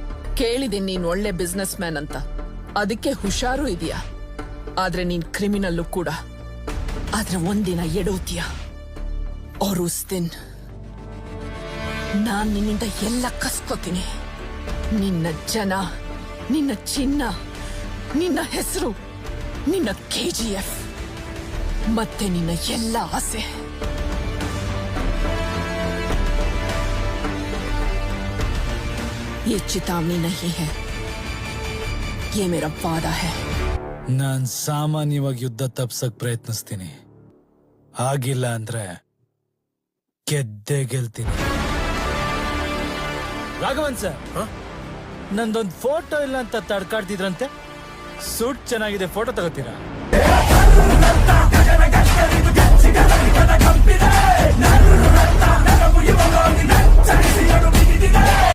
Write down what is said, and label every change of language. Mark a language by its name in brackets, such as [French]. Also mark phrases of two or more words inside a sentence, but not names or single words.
[Kannada] ಕೇಳಿದೆ ನೀನ್ ಒಳ್ಳೆ [English] business man [Kannada] ಅಂತ, ಅದಕ್ಕೆ ಹುಷಾರು ಇದೆಯಾ. ಆದ್ರೆ ನೀನ್ ಕ್ರಿಮಿನಲ್ಲು ಕೂಡ. ಆದ್ರೆ ಒಂದಿನ ಎಡೋತೀಯ. [Hindi] और उस दिन [Kannada] ನಾನ್ ನಿನ್ನಿಂದ ಎಲ್ಲ ಕಸ್ಕೋತೀನಿ. ನಿನ್ನ ಜನ, ನಿನ್ನ ಚಿನ್ನ, ನಿನ್ನ ಹೆಸರು, ನಿನ್ನ KGF ಮತ್ತೆ ನಿನ್ನ ಎಲ್ಲ ಆಸೆ. [Hindi] ये चेतावनी नहीं है, ये मेरा वादा है. [Kannada] ನಾನ್ ಸಾಮಾನ್ಯವಾಗಿ ಯುದ್ಧ ತಪ್ಸಕ್ ಪ್ರಯತ್ನಿಸ್ತೀನಿ. ಆಗಿಲ್ಲ ಅಂದ್ರೆ ಗೆದ್ದೇ ಗೆಲ್ತೀನಿ. ರಾಘವನ್ ಸರ್, ನಂದೊಂದು ಫೋಟೋ ಇಲ್ಲ ಅಂತ ತಡ್ಕಾಡ್ತಿದ್ರಂತೆ. ಸೂಟ್ ಚೆನ್ನಾಗಿದೆ, ಫೋಟೋ ತಗೋತೀರಾ?